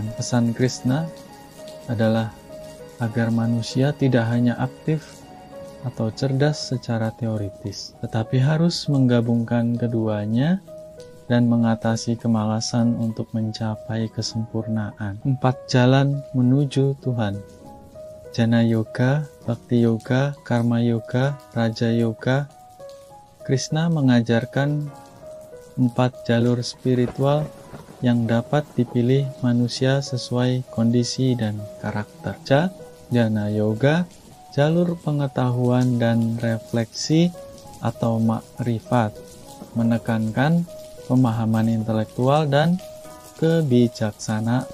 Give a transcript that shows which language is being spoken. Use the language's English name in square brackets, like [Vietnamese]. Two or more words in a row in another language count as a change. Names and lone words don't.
[Indonesian] Pesan Krishna adalah agar manusia tidak hanya aktif atau cerdas secara teoritis, tetapi harus menggabungkan keduanya dan mengatasi kemalasan untuk mencapai kesempurnaan. 4 jalan menuju Tuhan: Jnana Yoga, Bhakti Yoga, Karma Yoga, Raja Yoga. Krishna mengajarkan 4 jalur spiritual yang dapat dipilih manusia sesuai kondisi dan karakter. Jnana Yoga, jalur pengetahuan dan refleksi atau makrifat, menekankan pemahaman intelektual dan kebijaksanaan.